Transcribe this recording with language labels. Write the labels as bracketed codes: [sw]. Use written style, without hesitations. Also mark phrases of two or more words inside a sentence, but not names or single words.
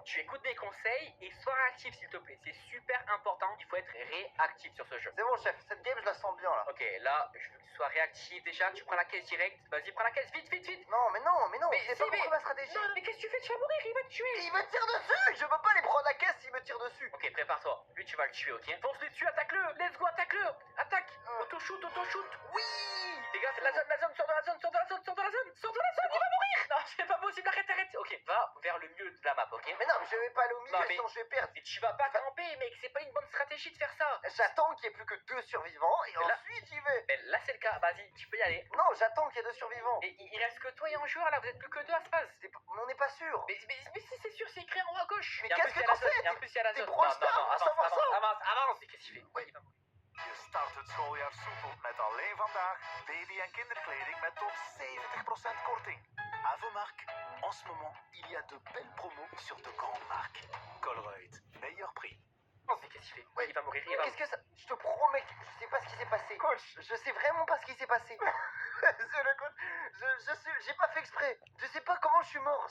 [fr] Tu écoutes mes conseils et sois réactif s'il te plaît. C'est super important, il faut être réactif sur ce jeu. C'est bon, chef, cette game, je la sens bien là. Ok, là, je veux que tu sois réactif déjà. Tu prends la caisse directe. Vas-y, prends la caisse, vite, vite, vite. Non, mais non, Mais j'ai si, pas compris ma stratégie. Non, mais qu'est-ce que tu fais? Tu vas mourir, il va te tuer. Il me tire dessus. Je peux pas les prendre la caisse s'il me tire dessus. Ok, prépare-toi. Lui, tu vas le tuer, ok? Fonce-lui dessus, attaque-le. [en] Let's go, [fr] attaque-le. Attaque. Auto-shoot, auto-shoot. Oui. Les gars, c'est la zone, sors de la zone, sors de la zone, sors de la zone, sors de la zone, il va mourir. Non, c'est pas possible, arrête, arrête. Ok, va vers le milieu de la map, ok? Mais non, mais je vais pas aller au milieu, Non, mais- sinon je vais perdre. Mais tu vas pas camper, mec, c'est pas une bonne stratégie de faire ça. J'attends qu'il y ait plus que 2 survivants et Mais là- ensuite j'y vais. Mais là, c'est le cas, vas-y, tu peux y aller. Non, j'attends qu'il y ait 2 survivants. Et il reste que toi et un joueur là, vous êtes plus que deux à ce phase. On n'est pas sûr. Mais si c'est sûr, c'est écrit en haut à gauche. Mais Et en qu'est-ce plus, il y que a la t'en zone, sais? et en plus, il y a la T'es zone. Brawl Non, Stars, non, on va savoir ça. avance. Et qu'est-ce qu'il fait? Ouais, il va mourir. [nl] Je start het schooljaar soepel met alleen vandaag baby- en kinderkleding met tot 70% korting. [fr] Avomark, en ce moment, il y a de belles promos sur de grandes marques. Colruyt, meilleur prix. Mais qu'est-ce qu'il fait? Ouais, il va mourir, il va Qu'est-ce que ça... Je te promets que je sais pas ce qui s'est passé. Coach, je sais vraiment pas ce qui s'est passé. C'est le coach. J'ai pas fait exprès. Je sais pas comment je suis mort.